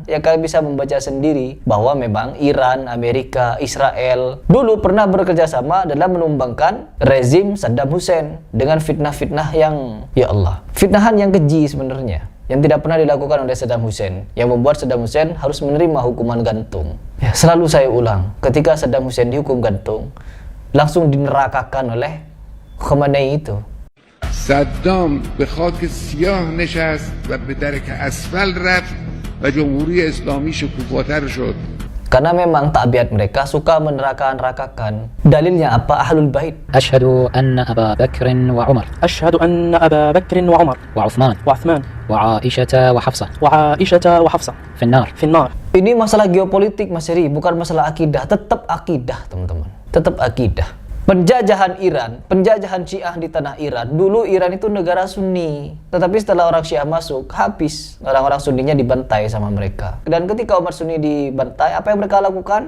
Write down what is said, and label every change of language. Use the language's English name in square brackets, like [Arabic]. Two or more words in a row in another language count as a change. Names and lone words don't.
[Indonesian] Ya kalian bisa membaca sendiri bahwa memang Iran, Amerika, Israel dulu pernah bekerja sama dalam menumbangkan rezim Saddam Hussein dengan fitnah-fitnah yang, [Arabic] يا الله, [Indonesian] fitnahan yang keji sebenarnya, yang tidak pernah dilakukan oleh Saddam Hussein, yang membuat Saddam Hussein harus menerima hukuman gantung. Ya, selalu saya ulang, ketika Saddam Hussein dihukum gantung, langsung dinerakakan oleh Khomeini itu. [Persian] صدام به خاک سیاه نشست و به درک اسفل رفت و جمهوری اسلامی شکوفاتر شد. [Indonesian] Karena memang tabiat mereka suka meneraka-nerakakan. Dalilnya apa? Ahlul Bait. [Arabic] أشهد أن أبا بكر وعمر أشهد أن أبا بكر وعمر وعثمان وعائشة وحفصة وعائشة وحفصة في النار في النار. [Indonesian] Ini masalah geopolitik, Mas Heri, bukan masalah akidah. Tetap akidah, teman-teman. Tetap akidah. Penjajahan Iran, penjajahan Syiah di tanah Iran. Dulu Iran itu negara Sunni. Tetapi setelah orang Syiah masuk, habis. Orang-orang Sunninya dibantai sama mereka. Dan ketika umat Sunni dibantai, apa yang mereka lakukan?